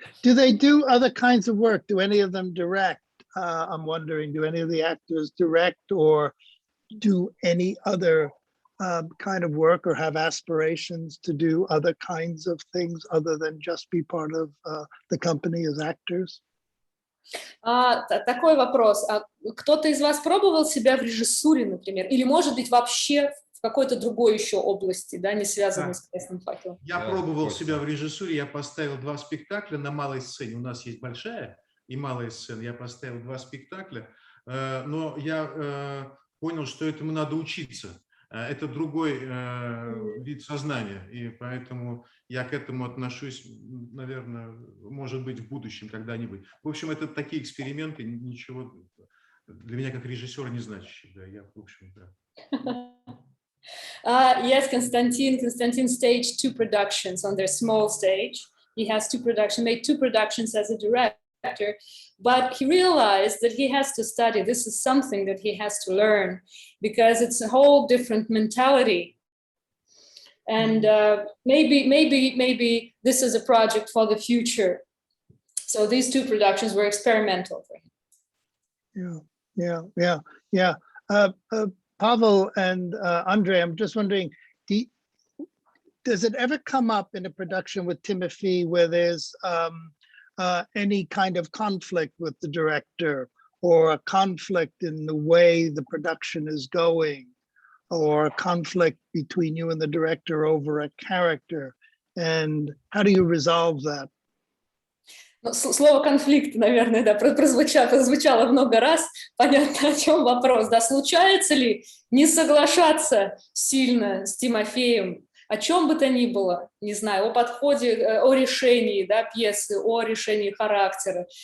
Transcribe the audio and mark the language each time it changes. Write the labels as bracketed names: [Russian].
[English] Do they do other kinds of work? Do any of them direct? I'm wondering, do any of the actors direct or do any other kind of work or have aspirations to do other kinds of things other than just be part of the company as actors? [Russian] Такой вопрос. Кто-то из вас пробовал себя в режиссуре, например? Или, может быть, вообще в какой-то другой еще области, да, не связанной с «Красным факелом»? Я пробовал себя в режиссуре, я поставил 2 спектакля на малой сцене. У нас есть большая и малая сцена. Я поставил 2 спектакля, но я понял, что этому надо учиться. это другой вид сознания, и поэтому я к этому отношусь, наверное, может быть, в будущем когда-нибудь. В общем, это такие эксперименты, ничего для меня как режиссера не значащие. Да, я, в общем, да. [English] Yes, Konstantin staged 2 productions on their small stage. He has made 2 productions as a director, but he realized that he has to study. This is something that he has to learn because it's a whole different mentality. And maybe this is a project for the future. So these 2 productions were experimental for him. Yeah. Pavel and Andrey, I'm just wondering, does it ever come up in a production with Timofey where there's any kind of conflict with the director, or a conflict in the way the production is going, or a conflict between you and the director over a character? And how do you resolve that? [Russian] Слово «конфликт», наверное, да, прозвучало много раз. Понятно, о чем вопрос. Да, случается ли не соглашаться сильно с Тимофеем, о чем бы то ни было, не знаю, о подходе, о решении, да, пьесы, о решении характера.